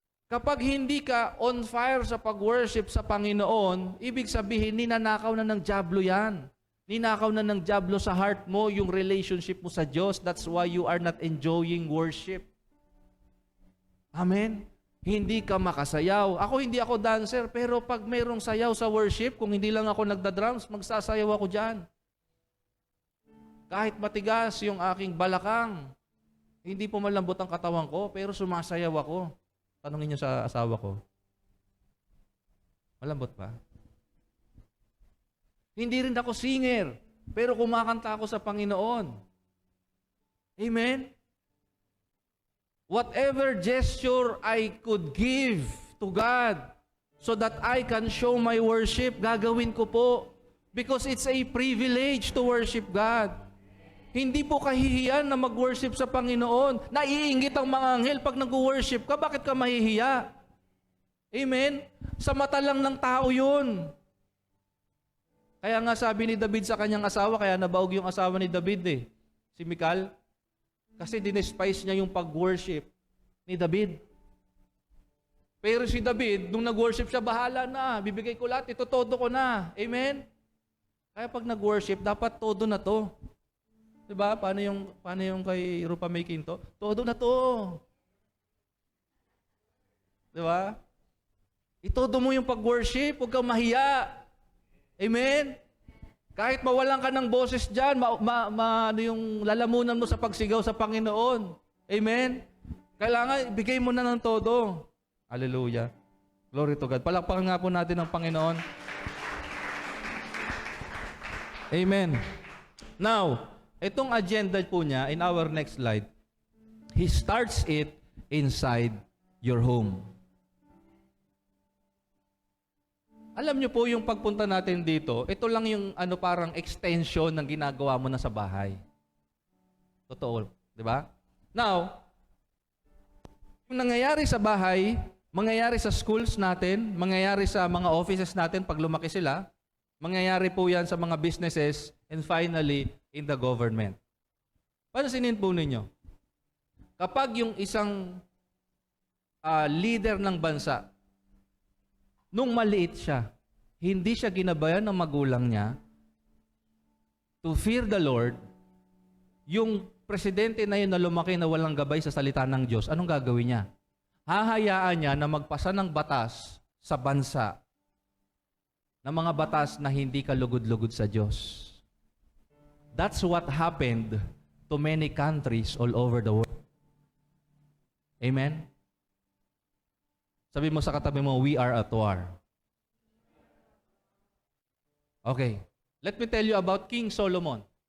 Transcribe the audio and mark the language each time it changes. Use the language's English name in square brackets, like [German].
[Filipino] Kapag hindi ka on fire sa pag-worship sa Panginoon, ibig sabihin, ninanakaw na ng dyablo yan. Ninakaw na ng dyablo sa heart mo yung relationship mo sa Diyos. [English] That's why you are not enjoying worship. [Filipino] Amen? Hindi ka makasayaw. Hindi ako dancer, pero pag mayroong sayaw sa worship, kung hindi lang ako nagda-drums, magsasayaw ako dyan. Kahit matigas yung aking balakang, hindi po malambot ang katawan ko, pero sumasayaw ako. Tanungin niyo sa asawa ko. Malambot ba? Hindi rin ako singer, pero kumakanta ako sa Panginoon. Amen? [English] Whatever gesture I could give to God so that I can show my worship, [Filipino] gagawin ko po. [English] Because it's a privilege to worship God. [Filipino] Hindi po kahihiyan na mag-worship sa Panginoon. Naiinggit ang mga anghel pag nag-worship ka, bakit ka mahihiya? Amen? Sa mata lang ng tao yun. Kaya nga sabi ni David sa kanyang asawa, kaya nabaog yung asawa ni David si Michal, kasi dinespise niya yung pag-worship. ni David. Pero si David, nung nag-worship siya, bahala na. Bibigay ko lahat, ito todo ko na. Amen? Kaya pag nag-worship, dapat todo na to. Diba? Paano yung kay Rupa May Quinto? Todo na to. Diba? Itodo mo yung pag-worship, huwag kang mahiya. Amen? Kahit mawalan ka ng boses dyan, ano yung lalamunan mo sa pagsigaw sa Panginoon. Amen? Kailangan, ibigay mo na ng todo. Hallelujah. [English] Glory to God. [Filipino] Palakpakan nga po natin ang Panginoon. Amen. [English] Now, [Filipino] itong agenda po niya, [English] in our next slide, He starts it inside your home. [Filipino] Alam niyo po yung pagpunta natin dito, ito lang yung parang extension ng ginagawa mo na sa bahay. Totoo, di ba? Now, yung nangyayari sa bahay, mangyayari sa schools natin, mangyayari sa mga offices natin pag lumaki sila, mangyayari po yan sa mga businesses, [English] and finally, in the government. [Filipino] Pansinin po ninyo, kapag yung isang leader ng bansa, nung maliit siya, hindi siya ginabayan ng magulang niya [English] to fear the Lord, [Filipino] yung presidente na yun na lumaki na walang gabay sa salita ng Diyos, anong gagawin niya? Hahayaan niya na magpasa ng batas sa bansa na mga batas na hindi kalugod-lugod sa Diyos. [English] That's what happened to many countries all over the world. [Filipino] Amen? Sabi mo sa katabi mo, [English] we are at war. Okay. Let me tell you about King Solomon.